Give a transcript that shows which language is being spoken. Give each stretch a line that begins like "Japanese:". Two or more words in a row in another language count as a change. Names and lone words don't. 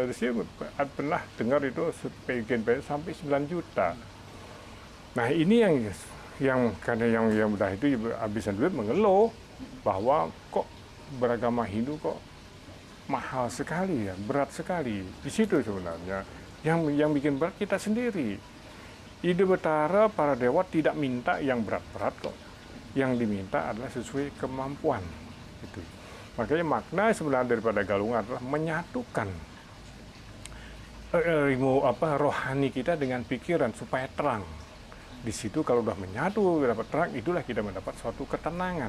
Indonesian: Saya pernah dengar itu bikin penjor sampai 9 juta. Nah ini yang karena yang udah itu habisan duit mengeluh bahwa kok beragama Hindu kok mahal sekali ya, berat sekali. Di situ sebenarnya yang bikin berat kita sendiri. Ide Betara para dewa tidak minta yang berat-berat kok. Yang diminta adalah sesuai kemampuan. Gitu. Makanya makna sebenarnya daripada Galungan adalah menyatukan rohani kita dengan pikiran supaya terang. Di situ kalau udah menyatu, dapat terang, itulah kita mendapat suatu ketenangan.